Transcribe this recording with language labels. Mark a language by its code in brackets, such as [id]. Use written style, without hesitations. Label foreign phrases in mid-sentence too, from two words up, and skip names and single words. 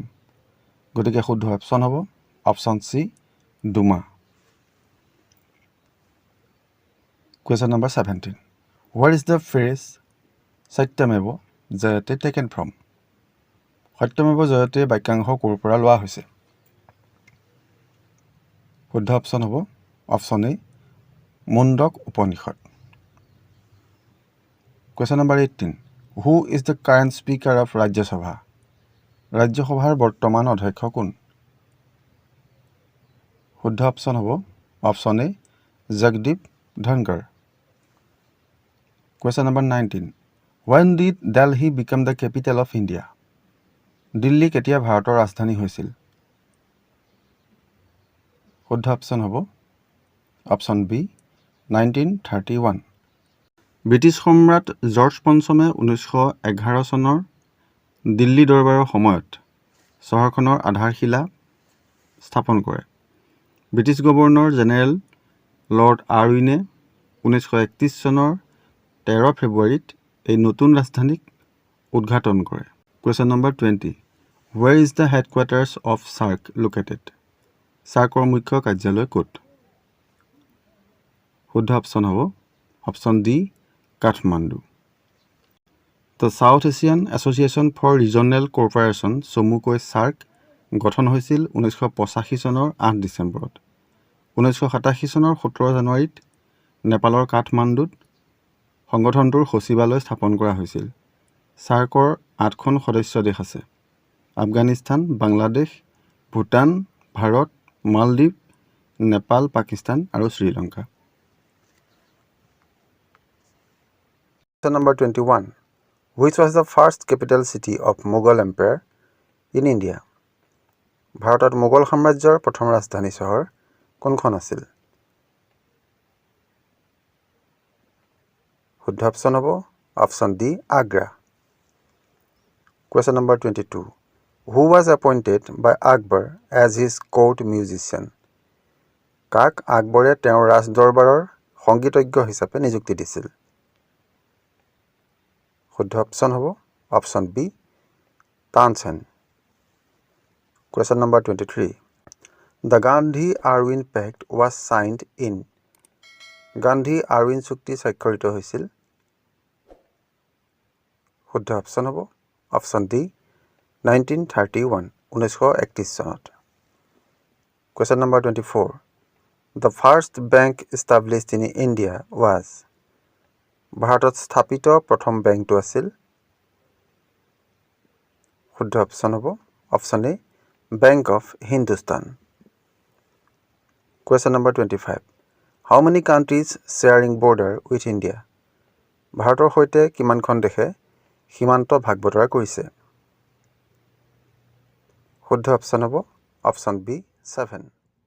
[as] গতিকে শুদ্ধ অপশ্যন হ'ব অপশ্যন চি ডুমা। [en] Question number 17. Where is the phrase [sa] सत्यमेव जयते [en] taken from? [sa] सत्यमेव जयते [as] বাক্যাংশ ক'ৰ পৰা লোৱা হৈছে? শুদ্ধ অপশ্যন হ'ব অপশ্যন এ মুণ্ডক উপনিষদ। [en] Question number 18. Who is the current speaker of Rajya Sabha? [as] ৰাজ্যসভাৰ বৰ্তমান অধ্যক্ষ কোন? শুদ্ধ অপশ্যন হ'ব অপশ্যন এ জগদীপ ধনখড়। [en] Question number 19. When did Delhi become the capital of India? [as] দিল্লী কেতিয়া ভাৰতৰ ৰাজধানী হৈছিল? শুদ্ধ অপশ্যন হ'ব অপশ্যন বি 1931। ব্ৰিটিছ সম্ৰাট জৰ্জ পঞ্চমে 1911 চনৰ দিল্লী দৰবাৰৰ সময়ত চহৰখনৰ আধাৰশিলা স্থাপন কৰে। ব্ৰিটিছ গভৰ্ণৰ জেনেৰেল লৰ্ড আৰউইনে 1931 চনৰ 13 ফেব্ৰুৱাৰীত এই নতুন ৰাজধানীক উদ্ঘাটন কৰে। [en] Question number 20. Where is the headquarters of SAARC located? [as] SAARCৰ মুখ্য কাৰ্যালয় ক'ত? শুদ্ধ অপশ্যন হ'ব অপশ্যন ডি কাঠমাণ্ডু। The South Asian Association for Regional Cooperation চমুকৈ SAARC গঠন হৈছিল 1985 চনৰ 8 ডিচেম্বৰত। 1987 চনৰ 17 জানুৱাৰীত নেপালৰ কাঠমাণ্ডুত সংগঠনটোৰ সচিবালয় স্থাপন কৰা হৈছিল। SAARCৰ 8খন সদস্য দেশ আছে: আফগানিস্তান, বাংলাদেশ, ভূটান, ভাৰত, মালদ্বীপ, নেপাল, পাকিস্তান আৰু শ্ৰীলংকা। [en] Question number 21. Which was the first capital city of Mughal Empire in India? [as] ভাৰতত মোগল সাম্ৰাজ্যৰ প্ৰথম ৰাজধানী চহৰ কোনখন আছিল? শুদ্ধ অপশ্যন হ'ব অপশ্যন ডি আগ্ৰা। [en] Question number 22. Who was appointed by Akbar as his court musician? [as] কাক আকবৰে তেওঁৰ ৰাজদৰবাৰৰ সংগীতজ্ঞ হিচাপে নিযুক্তি দিছিল? শুদ্ধ অপশ্যন হ'ব অপশ্যন বি তানসেন। [en] Question number 23. The Gandhi-Irwin Pact was signed in. [as] গান্ধী-আৰউইন চুক্তি স্বাক্ষৰিত হৈছিল? শুদ্ধ অপশ্যন হ'ব অপশ্যন ডি 1931 1931 চনত। [en] Question number 24. The first bank established in India was. [as] ভাৰতত স্থাপিত প্ৰথম বেংকটো আছিল? শুদ্ধ অপশ্যন হ'ব অপশ্যন এ বেংক অফ হিন্দুস্তান। [en] Question number 25. How many countries sharing border with India? [as] ভাৰতৰ সৈতে কিমানখন দেশে সীমান্ত ভাগ বতৰা কৰিছে? শুদ্ধ অপশ্যন হ'ব অপশ্যন বি 7।